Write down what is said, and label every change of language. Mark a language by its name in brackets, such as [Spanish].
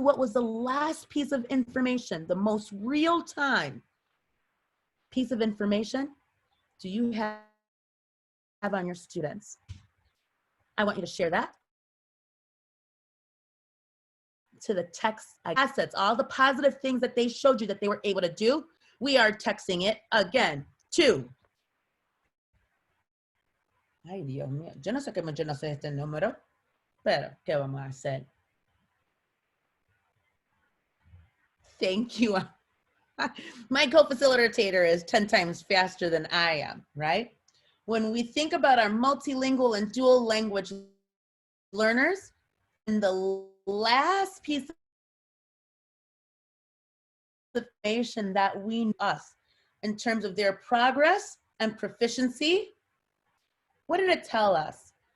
[English] What was the last piece of information, the most real-time piece of information do you have on your students? I want you to share that to the text assets, all the positive things that they showed you that they were able to do. We are texting it again to. [Spanish] Ay, Dios mío, yo no sé cómo yo no sé este número, pero ¿qué vamos a hacer? [English] Thank you. My co-facilitator is 10 times faster than I am, right? When we think about our multilingual and dual language learners, and the last piece of information that we know us in terms of their progress and proficiency, what did it tell us?